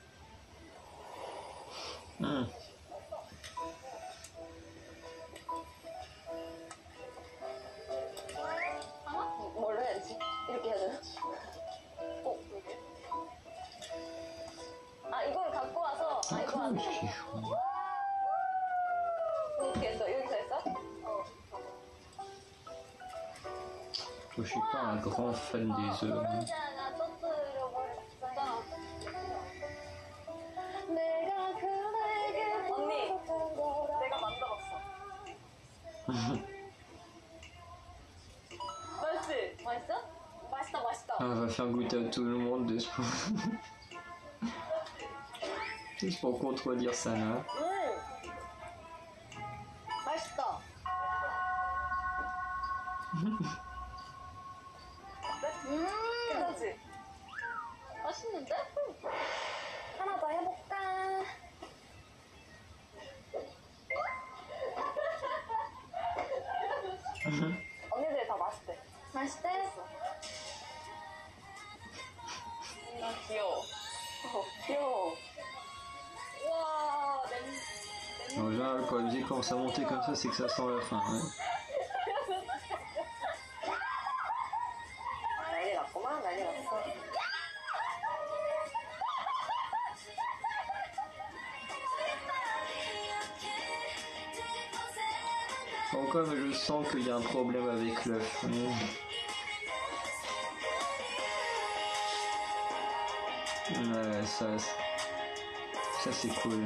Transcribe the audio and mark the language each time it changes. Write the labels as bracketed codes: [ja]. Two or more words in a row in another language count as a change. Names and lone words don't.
[ko] 하나? 뭘로 해야지? 이렇게 해야 되나? 꼭 이렇게. 아, 이걸 갖고 와서. 아, 이거 안 돼. 이렇게 했어. 여기서 했어? [fr] Je suis pas un grand fan des œufs. hein. [ko] 언니, 내가 만들었어. 맛있지? 맛있어? 맛있다. [fr] Ah, on va faire goûter à tout le monde de ce juste pour contredire ça là. [ko] 맛있다. 괜찮지? 맛있는데? 하나 더 해볼까? 언니들 다 맛있대. 맛있대? 나 귀여워. 귀여워. 우와, 냄새 [fr] En général, quand la musique commence à monter comme ça, c'est que ça sent la fin. Ouais. [ko] 난리 났구만, 난리 났어. [fr] Bon, comme je sens qu'il y a un problème avec l'œuf. Ouais, ça c'est cool.